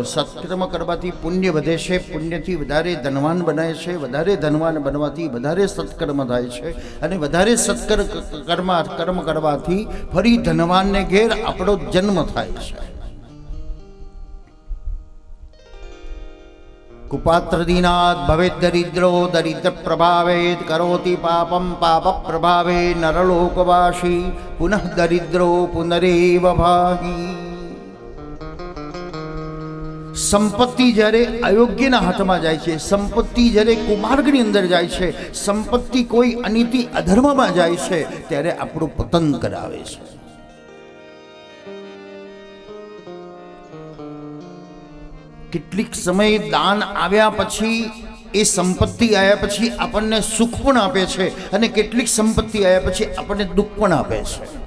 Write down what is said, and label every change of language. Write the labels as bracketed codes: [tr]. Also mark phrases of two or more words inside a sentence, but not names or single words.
[gu] સત્કર્મ કરવાથી પુણ્ય વધે છે, પુણ્યથી વધારે ધનવાન બને છે, વધારે ધનવાન બનવાથી વધારે સત્કર્મ થાય છે, અને વધારે કર્મ કરવાથી ફરી ધનવાનને ઘેર આપણો જન્મ થાય છે. [sa] कुपात्र दीनात् भवेत् दरिद्रो दरिद्र प्रभावेत् करोति पापं पाप प्रभावे नरलोकवासी पुनः दरिद्रो पुनरेव भाहि। [gu] संपत्ति જ્યારે અયોગ્યના હાથમાં જાય છે, સંપત્તિ જ્યારે કુમાર્ગની અંદર જાય છે, સંપત્તિ કોઈ અનીતિ અધર્મમાં જાય છે, ત્યારે આપણું પતન કરાવે છે. કેટલીક સમય દાન આવ્યા પછી, એ સંપત્તિ આવ્યા પછી આપણને સુખ પણ આપે છે, અને કેટલીક સંપત્તિ આવ્યા પછી આપણને દુઃખ પણ આપે છે.